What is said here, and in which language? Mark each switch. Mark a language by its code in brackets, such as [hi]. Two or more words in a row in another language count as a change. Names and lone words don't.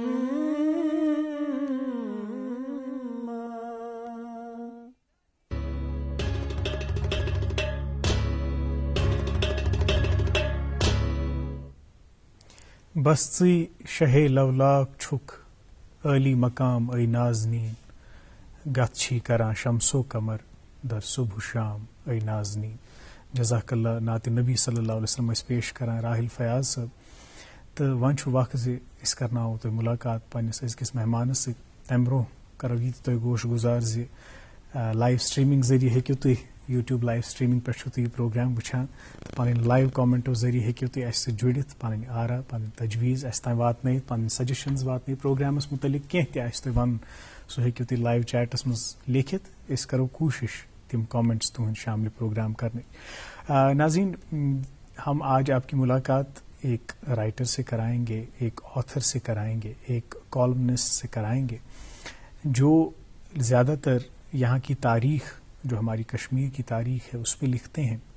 [ks] بستی شہ لولاک چھک علی مقام اے نازنین گتچھی کران شمسو قمر در صبح شام اے نازنین. [ar] جزاک اللہ. [ks] نعت نبی [ar] صلی اللہ علیہ وسلم [ks] اس پیش کران راحل فیاض صاحب. تو ون وقت زِ أسۍ کرناوو تۄہہِ مُلاقات پننس أزکِس مہمانس سۭتۍ. تمہِ برونٛہہ کرو یہِ تہِ تۄہہِ گوش گزار زِ لایو سٹریمنگ ذٔریعہٕ ہیٚکِو تُہۍ یوٗٹیوٗب لایو سٹریمنگ پٮ۪ٹھ چھُو تُہۍ یہِ پروگرام وٕچھان تہٕ پنٕنۍ لایو کامنٹو ذٔریعہٕ ہیٚکِو تُہۍ اَسہِ سۭتۍ جُڑِتھ پنٕنۍ آرا پنٕنۍ تجویٖز اَسہِ تام واتنٲیِتھ پنٕنۍ سجشنز واتنٲیِتھ پروگرامس متعلق کینٛہہ تہِ آسہِ تۄہہِ وَنُن سُہ ہیٚکِو تُہۍ لایو چیٹس منٛز لیکھِتھ. أسۍ کرو کوٗشش تِم کامنٹس تُہٕنٛدۍ شاملہِ پروگرام کرنٕچ. [ur] ناظرین, ہم آج آپ کی ملاقات ایک رائٹر سے کرائیں گے, ایک آتھر سے کرائیں گے, ایک کالمنسٹ سے کرائیں گے جو زیادہ تر یہاں کی تاریخ, جو ہماری کشمیر کی تاریخ ہے, اس پہ لکھتے ہیں.